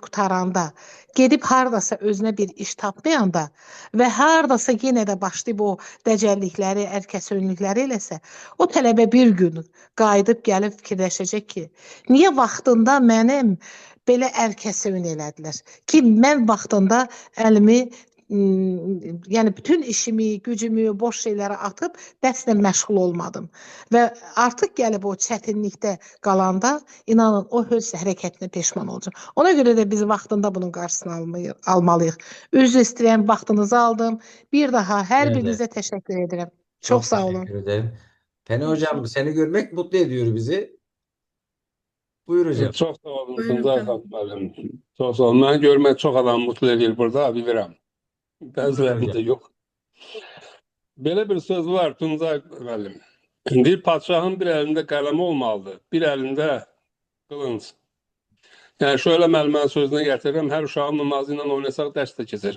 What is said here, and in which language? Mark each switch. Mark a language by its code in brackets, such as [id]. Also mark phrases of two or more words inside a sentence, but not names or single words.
[az] qutaranda, gedib hardasa özünə bir iş tapmayanda və hardasa yenə də başlayıb o dəcəllikləri, ərkəsönlükləri eləsə, o tələbə bir gün qayıdıb gəlib fikirləşəcək ki, niyə vaxtında mənim belə ərkəsön elədilər ki, mən vaxtında əlimi yəni bütün işimi, gücümü, boş şeylərə atıb dərslə məşğul olmadım. Və artıq gəlib o çətinlikdə qalanda, inanın, o öz hərəkətinə peşman olacaq. Ona görə də biz vaxtında bunun qarşısını almalıyıq. Üzr istəyirəm, vaxtınızı aldım. Bir daha hər [tr] Evet, [az] birinizə təşəkkür edirəm. [tr] çok [az] Çox sağ olun. [tr] teşekkür ederim. Fena hocam, seni görmek mutlu ediyor bizi. Buyur hocam. [az] Çox sağ olun Buyurun Tuncay [tr] efendim. [az] müəllim. Çox sağ olun. Məni görmək çox adam mutlu edir burada, bilirəm. Buyur Bəzilərində [tr] hocam. [az] yox. Belə bir söz var Tuncay müəllim. Bir padşahın bir əlində qələmi olmalıdır, bir əlində qılınc. Yəni şöyle müəllimin sözünə gətirirəm, hər uşağın namazı ilə oynasaq dərs də keçir.